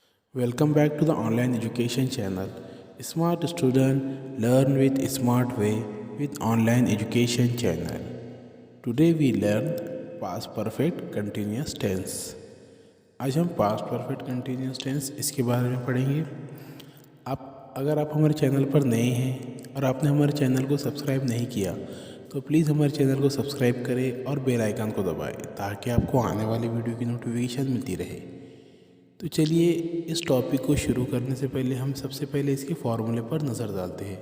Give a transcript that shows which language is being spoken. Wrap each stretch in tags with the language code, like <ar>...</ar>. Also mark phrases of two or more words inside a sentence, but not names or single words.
<en>Welcome back to the online education channel. Smart student learn with smart way with online education channel. Today we learn past perfect continuous tense.</en> <hi>आज हम</hi> <en>past perfect continuous tense</en> <hi>इसके बारे में पढ़ेंगे। अगर आप हमारे चैनल पर नए हैं और आपने हमारे चैनल को सब्सक्राइब नहीं किया तो प्लीज़ हमारे चैनल को सब्सक्राइब करें और</hi> <en>bell icon</en> <hi>को दबाएं ताकि आपको आने वाली वीडियो की नोटिफिकेशन मिलती रहे। तो चलिए इस टॉपिक को शुरू करने से पहले हम सबसे पहले इसके फार्मूले पर नज़र डालते हैं।</hi>